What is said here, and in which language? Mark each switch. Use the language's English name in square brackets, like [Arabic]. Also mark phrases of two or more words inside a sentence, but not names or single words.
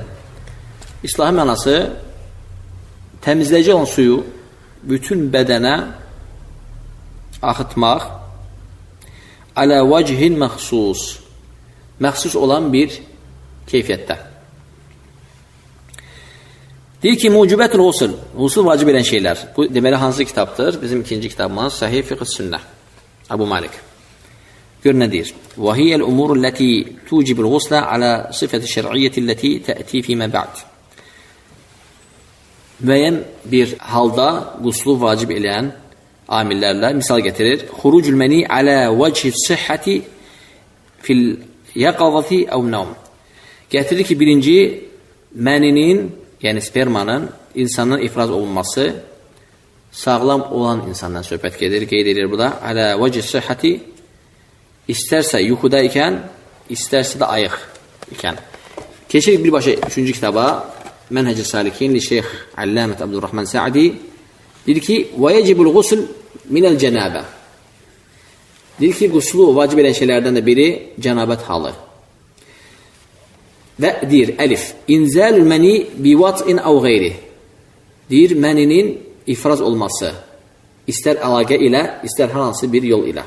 [Azerbaijani] İslah mənası təmizləyici olan suyu bütün bədənə axıtmaq [Arabic] على وجه مخصوص, [Azerbaijani] məxsus olan bir keyfiyyətdə. Deyir ki, [Arabic] موجبات الغسل, [Azerbaijani] ğusl vacib edən şeylər. Bu deməli hansı kitabdır? Bizim ikinci kitabımız Səhih fiqh-i sünnə, Əbu Malik. Gör nə deyir? [Arabic] وَهِيَ الْأُمُورُ الَّتِي تُوجِبُ الْغُسْلَ عَلَى صِفَةِ الشَّرْعِيَّةِ الَّتِي تَأْتِي فِيمَا بَعْدِ. [Azerbaijani] Müəyyən bir halda quslu vacib eləyən amillərlə misal getirir. [Arabic] خُرُوجُ الْمَنِي عَلَى وَجْهِ الصِّحَّةِ فِي الْيَقَظَةِ أَوْ نَوْمِ. [Azerbaijani] Gətirir ki, birinci, məninin, yəni spermanın insanın ifraz olunması sağlam olan insandan söhbət gedir. Qeyd edir bu da. [Arabic] عَلَى وَجْهِ الصِّحَّةِ [Azerbaijani] İstərsə yuxuda ikən, istərsə də ayıq ikən. Keçirik birbaşa 3-cü kitaba, Mənhəc-i Salikin li Şeyx Allamət Abdurrahman Sa'di. Deyir ki, [Arabic] وَيَجِبُ الْغُسْلِ مِنَ الْجَنَابَةِ. [Azerbaijani] Deyir ki, quslu vacib edən şeylərdən də biri cənabət halı. Və deyir, əlif, [Arabic] إنزال المني بوطء أو غيره. [Azerbaijani] Deyir, məninin ifraz olması, istər əlaqə ilə, istər hər hansı bir yol ilə.